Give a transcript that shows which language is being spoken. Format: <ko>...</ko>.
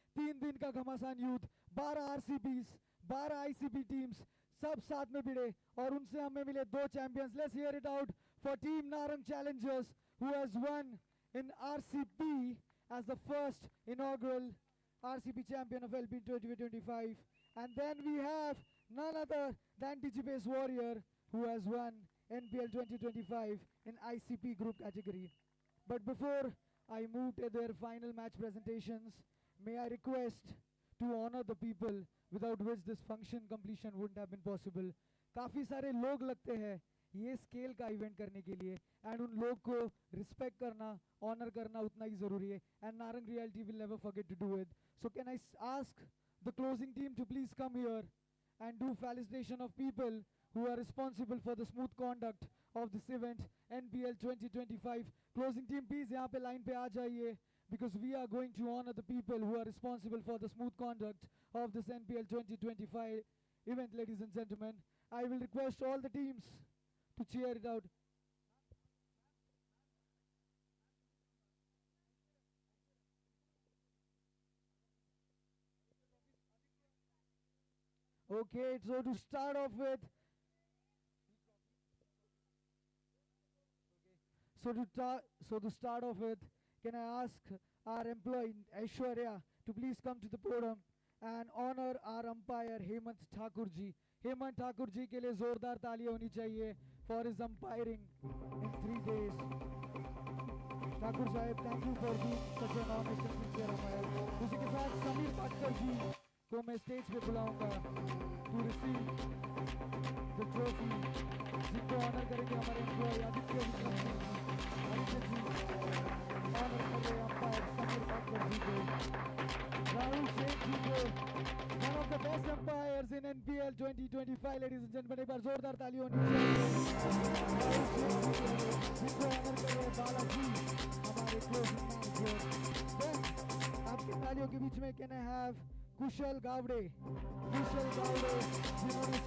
<hi>3 दिन का घमासान यूथ, 12 RCBs, 12 ICB teams, सब साथ में भिड़े और उनसे हमें मिले 2 champions.</hi> <en>Let's hear it out for Team Narang Challengers, who has won in RCB as the first inaugural RCB champion of LP 2025. And then we have none other than Digibase Warrior, who has won NPL 2025 in ICP group category. But before I move to their final match presentations, may I request to honor the people without which this function completion wouldn't have been possible.</en> <hi>काफ़ी सारे लोग लगते हैं ये scale का event करने के लिए, एंड उन लोग को रिस्पेक्ट करना, ऑनर करना उतना ही ज़रूरी है, and Narang reality</hi> <en>Will never forget to do it. So can I ask the closing team to please come here and do felicitation of people who are responsible for the smooth conduct of this event, NPL 2025. Closing team, please</en> <hi>यहाँ पे line पे आ जाइए,</hi> <en>because we are going to honor the people who are responsible for the smooth conduct of this NPL 2025 event, ladies and gentlemen. I will request all the teams to cheer it out. Okay, so to start off with, can I ask our employee Aishwarya to please come to the podium and honor our umpire Hemant Thakur ji.</en> <hi>Hemant Thakur ji के लिए जोरदार तालियां होनी चाहिए</hi> <en>for his umpiring in 3 days. Thakur साहब, thank you for being such an honest and sincere umpire.</en> <hi>उसी के साथ समीर पाटकर जी को मैं स्टेज पे बुलाऊंगा</hi> <en>to receive the trophy,</en> <hi>जिनको ऑनर करेंगे हमारे एम्प्लॉय आदित्य जी. ऑनर कर रहे अंपायर समीर पाटकर जी को.</hi> <en>राहुल शेख जी को, one of the best umpires in NPL 2025, ladies and gentlemen.</en> <hi>एक बार जोरदार ताली होनी चाहिए. राहुल शेख जी को, जिनको ऑनर कर रहे बालाजी हमारे क्लोजिंग मैनेजर. आपकी तालियों के बीच में</hi> <en>can I have</en> <hi>कुशल गावड़े, जिन्होंने</hi>